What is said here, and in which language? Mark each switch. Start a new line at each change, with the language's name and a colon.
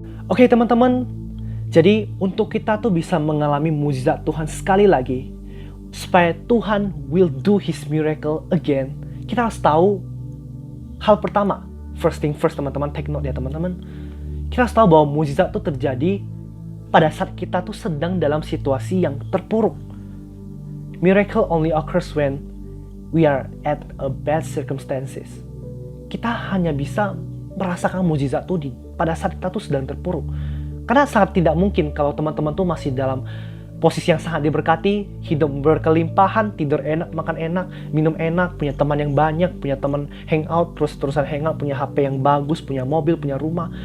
Indonesian: Oke teman-teman, jadi untuk kita tuh bisa mengalami mujizat Tuhan sekali lagi, supaya Tuhan
English: will do His miracle again,
Indonesian: kita harus tahu hal pertama.
English: First thing first teman-teman, take note ya teman-teman.
Indonesian: Kita harus tahu bahwa mujizat itu terjadi pada saat kita tuh sedang dalam situasi yang terpuruk.
English: Miracle only occurs when we are at a bad circumstances.
Indonesian: Kita hanya bisa merasakan mujizat itu pada saat kita tuh sedang terpuruk. Karena sangat tidak mungkin kalau teman-teman tuh masih dalam posisi yang sangat diberkati, hidup berkelimpahan, tidur enak, makan enak, minum enak, punya teman yang banyak, punya teman hangout, terus-terusan hangout, punya HP yang bagus, punya mobil, punya rumah.